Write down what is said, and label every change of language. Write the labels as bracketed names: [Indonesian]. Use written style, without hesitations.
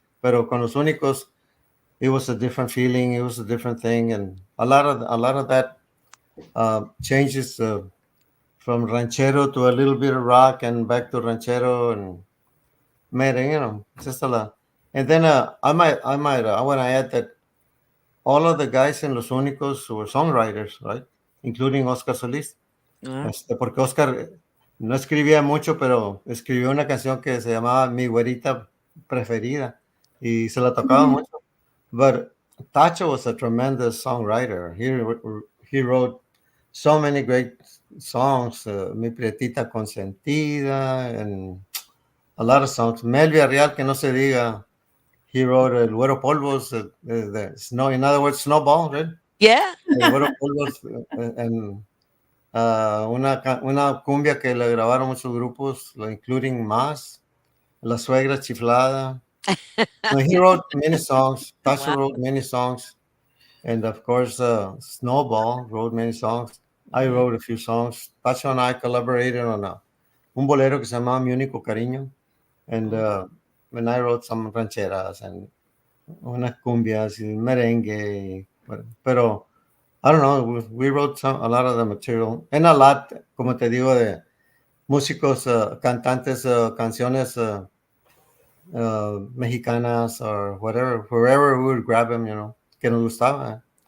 [Spanish] Pero con los únicos, [English] it was a different feeling. It was a different thing, and a lot of that changes from ranchero to a little bit of rock, and back to ranchero and merengue, just a lot. And then I want to add that all of the guys in Los Únicos were songwriters, right? Including Oscar Solis. Uh, [Spanish] Porque Oscar no escribía mucho, pero escribió una canción que se llamaba Mi Güerita Preferida y se la tocaba Mhm. mucho. [English] But Tacho was a tremendous songwriter. He wrote so many great songs, Mi Prietita Consentida, and a lot of songs. Mel Villarreal, [Spanish] que no se diga. [English] He wrote El Güero Polvos, the Snow, in other words, Snowball, right? yeah. [Spanish] El Güero Polvos, and una cumbia que le grabaron muchos grupos, including Más, La Suegra Chiflada. [English] No, he wrote many songs. Tasha Wow. wrote many songs. And of course, Snowball wrote many songs. I Yeah. wrote a few songs. Tasha and I collaborated on [Spanish] un bolero que se llamaba [English] Mi Único Cariño. And Oh, when I wrote some rancheras and [Spanish] unas cumbias y merengue. [English] Pero I don't know, we wrote a lot of the material. [Spanish] And a lot, como te digo, de músicos, cantantes, canciones mexicanas [English] or whatever, wherever we would grab them, [Spanish] que nos gustaba.